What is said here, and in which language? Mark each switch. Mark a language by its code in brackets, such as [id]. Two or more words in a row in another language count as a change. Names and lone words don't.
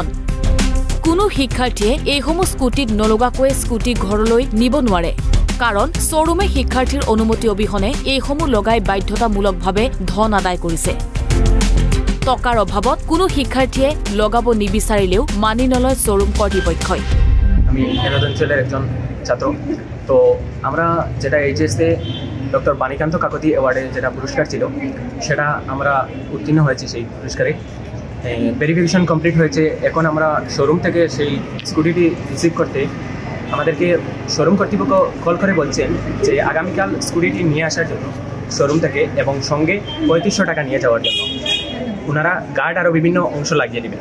[as] কোনো শিক্ষাৰ্থীয়ে এইসমূহ স্কুটিত নলগাকৈ স্কুটি ঘৰলৈ নিব নোৱাৰে, কাৰণ শ্বৰুমে শিক্ষাৰ্থীৰ অনুমতি অবিহনে এইসমূহ লগাই বাধ্যতামূলকভাৱে ধন আদায় কৰিছে। টকাৰ অভাৱত কোনো শিক্ষাৰ্থীয়ে লগাব নিবিচাৰিলেও মানি নলয় শ্বৰুম কৰ্তৃপক্ষই। [bn] আমি এনাদ অঞ্চলের একজন ছাত্র, তো আমরা যেটা এইচএসে ডক্টর বাণীকান্ত কাকতি অ্যাওয়ার্ডে যেটা পুরস্কার ছিল সেটা আমরা উত্তীর্ণ হয়েছি। সেই পুরস্কারে ভেরিফিকেশন কমপ্লিট হয়েছে। এখন আমরা শোরুম থেকে সেই স্কুটিটি রিসিভ করতে আমাদেরকে শোরুম কর্তৃপক্ষ কল করে বলছেন যে আগামীকাল স্কুটিটি নিয়ে আসার জন্য শোরুম থেকে, এবং সঙ্গে ৩৫০০ টাকা নিয়ে যাওয়ার জন্য ওনারা গার্ড আরও বিভিন্ন অংশ লাগিয়ে দেবেন।